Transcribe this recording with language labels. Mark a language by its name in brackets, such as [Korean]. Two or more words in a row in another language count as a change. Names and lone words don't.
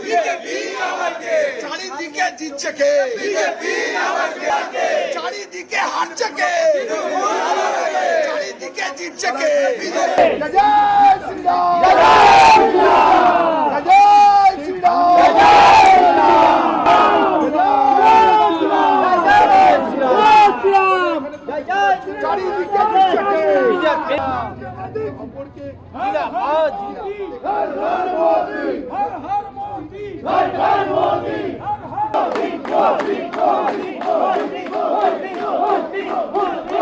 [Bangla] চারিদিকে জিতছে কে চারিদিকে হারছে কে চারিদিকে জিতছে কে জয় শ্রীরাম জয় শ্রীরাম চারিদিকে জিতছে কে [Hindi] जिंदाबाद हर हर मोदी हर हर मोदी हर हर मोदी हर हर मोदी